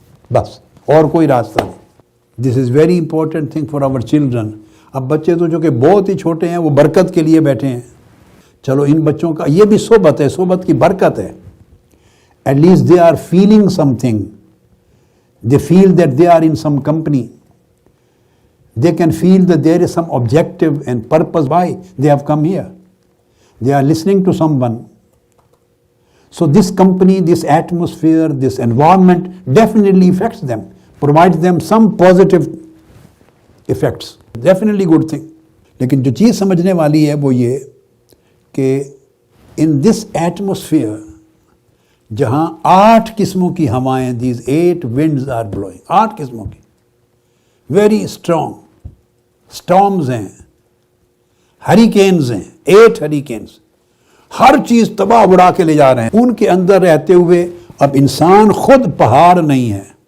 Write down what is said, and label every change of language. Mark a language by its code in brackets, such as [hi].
[ur] بس، اور کوئی راستہ نہیں۔ [en] This is very important thing for our children. [ur] اب بچے تو جو کہ بہت ہی چھوٹے ہیں وہ برکت کے لیے بیٹھے ہیں، چلو ان بچوں کا یہ بھی صحبت ہے، صحبت کی برکت ہے۔ [en] At least they are feeling something, they feel that they are in some company, they can feel that there is some objective and purpose why they have come here. They are listening to someone. So this company, this atmosphere, this environment definitely affects them, provides them some positive effects. Definitely good thing. [ur] لیکن جو چیز سمجھنے والی ہے وہ یہ کہ [en] in this atmosphere [ur] جہاں 8 قسموں کی ہوائیں، [en] these 8 winds are blowing، [ur] 8 قسموں کی [en] very strong storms [ur] ہیں، ہریکینز ہیں، 8 ہریکینز، ہر چیز تباہ اڑا کے لے جا رہے ہیں۔ ان کے اندر رہتے ہوئے اب انسان خود پہاڑ نہیں ہے،